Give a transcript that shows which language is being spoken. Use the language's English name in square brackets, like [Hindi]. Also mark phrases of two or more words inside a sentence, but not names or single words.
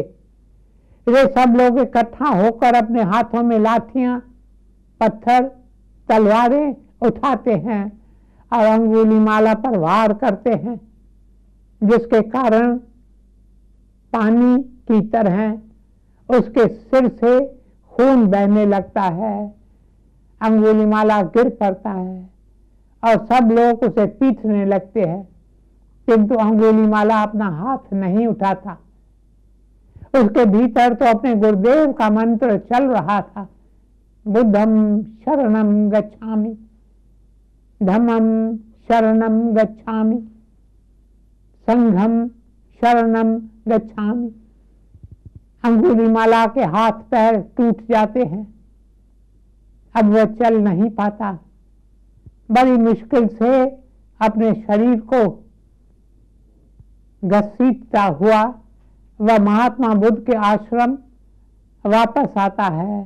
[Hindi] वे सब लोग इकट्ठा होकर अपने हाथों में लाठियां, पत्थर, तलवारें उठाते हैं और अंगुलीमाला पर वार करते हैं, जिसके कारण पानी की तरह उसके सिर से खून बहने लगता है। अंगुलीमाला गिर पड़ता है और सब लोग उसे पीटने लगते हैं, किंतु अंगुलीमाला अपना हाथ नहीं उठाता। उसके भीतर तो अपने गुरुदेव का मंत्र चल रहा था, [Pali] बुद्धम शरणम गच्छामि, धम्मम शरणम गच्छामि, संघम शरणम गच्छामि। [Hindi] अंगुलीमाला के हाथ पैर टूट जाते हैं, अब वह चल नहीं पाता। बड़ी मुश्किल से अपने शरीर को घसीटता हुआ वह महात्मा बुद्ध के आश्रम वापस आता है।